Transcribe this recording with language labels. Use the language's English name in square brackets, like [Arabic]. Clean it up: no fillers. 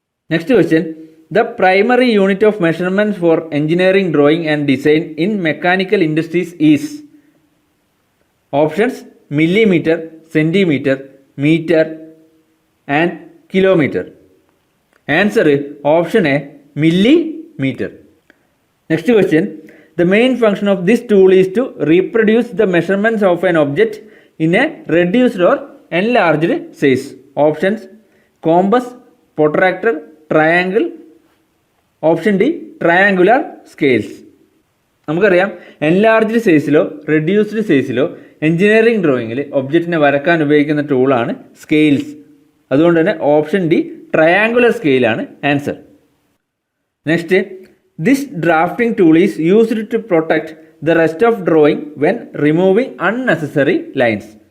[English] Next question, the primary unit of measurement for engineering drawing and design in mechanical industries is. Options millimetre, centimetre, metre and kilometre. Answer option A millimeter. Next question, the main function of this tool is to reproduce the measurements of an object in a reduced or enlarged size. Options compass, protractor, triangle. Option D triangular scales. [Malayalam] നമുക്കറിയാം enlarged സൈസിലോ reduced സൈസിലോ engineering ഡ്രോയിങ്ങിൽ ഒബ്ജക്റ്റിനെ വരക്കാൻ ഉപയോഗിക്കുന്ന ടൂളാണ് scales. അതുകൊണ്ട് തന്നെ option D triangular സ്കെയിലാണ് answer. [English] Next, this drafting tool is used to protect the rest of drawing when removing unnecessary lines.